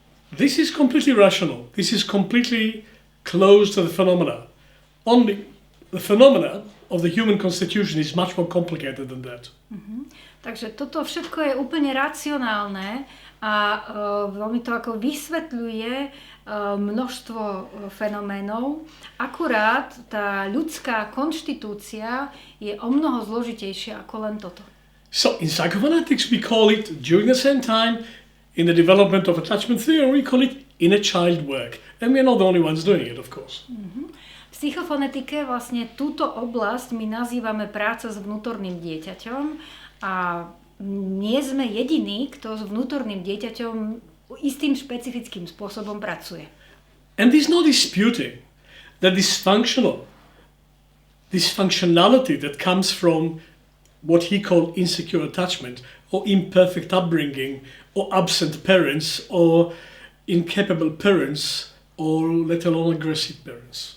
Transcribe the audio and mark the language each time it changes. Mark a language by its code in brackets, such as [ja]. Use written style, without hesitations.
[en] This is completely rational. This is completely close to the phenomena. Only the phenomena of the human constitution is much more complicated than that. [sk] Takže toto všetko je úplne racionálne a veľmi to ako vysvetľuje množstvo fenoménov. Akurát tá ľudská konštitúcia je o mnoho zložitejšia ako len toto. [en] So in psychophonetics we call it, during the same time, in the development of attachment theory, we call it inner child work. And we're not the only ones doing it, of course. [sk] V psychofonetike vlastne túto oblasť my nazývame práca s vnútorným dieťaťom a nie sme jediní, kto s vnútorným dieťaťom istým špecifickým spôsobom pracuje. [en] And there's no disputing that dysfunctionality that comes from what he called insecure attachment or imperfect upbringing or absent parents or incapable parents or let alone aggressive parents.